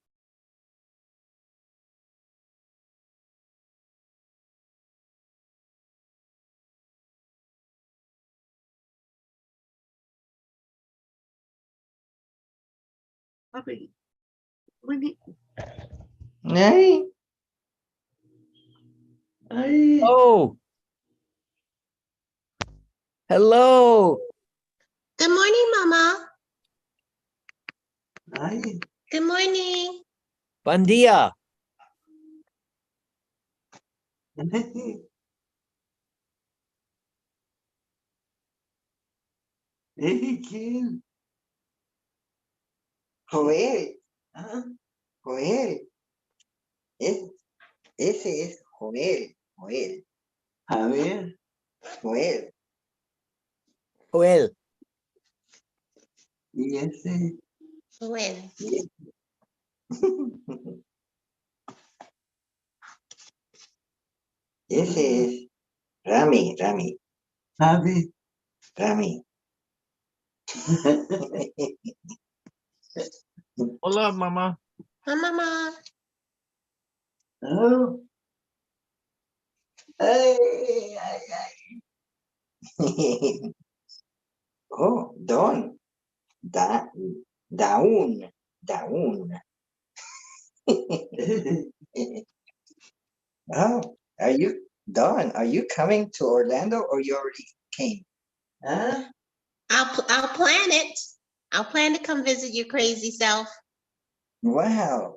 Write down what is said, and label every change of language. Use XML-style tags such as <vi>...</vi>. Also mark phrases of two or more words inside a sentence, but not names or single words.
<en>Robbie, we need, Hey. Hey. Oh. Hello. Good morning, Mama. Hi. Good morning.</en> <es>Buen dia.</es> <en>Hey, kid.</en> <es>Joel. ¿Ah? Joel. Ese es Joel. Joel. A ver. Joel. Joel. Y ese.</es> <en>When?</en> <es>Ese es Rami. Rami. Rami. Hola, Mama.</es> <en>Hi, Mama. Oh. Ay, ay, ay. Oh, Don. Daun. Oh, are you, Don, are you coming to Orlando or you already came? Huh? I'll plan it. I'll plan to come visit your crazy self. Wow.</en>